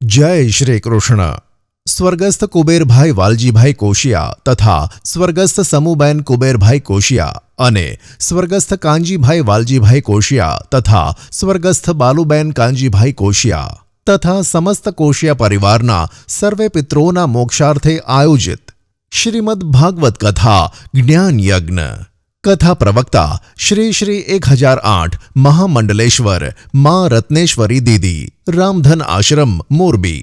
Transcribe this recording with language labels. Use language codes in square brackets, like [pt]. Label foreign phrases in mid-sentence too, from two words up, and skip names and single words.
[hi] जय श्री कृष्ण। [gu] સ્વર્ગસ્થ કુબેરભાઈ વાલજીભાઈ કોશિયા તથા સ્વર્ગસ્થ સમુબેન કુબેરભાઈ કોશિયા અને સ્વર્ગસ્થ કાંજીભાઈ વાલજીભાઈ કોશિયા તથા સ્વર્ગસ્થ બાલુબેન કાંજીભાઈ કોશિયા તથા સમસ્ત કોશિયા પરિવારના સર્વે પિતૃઓના મોક્ષાર્થે આયોજિત શ્રીમદ ભાગવત કથા જ્ઞાન યજ્ઞ કથા પ્રવક્તા શ્રી 1008 મહામંડલેશ્વર મા રત્નેશ્વરી દીદી, રામધન આશ્રમ, મોરબી।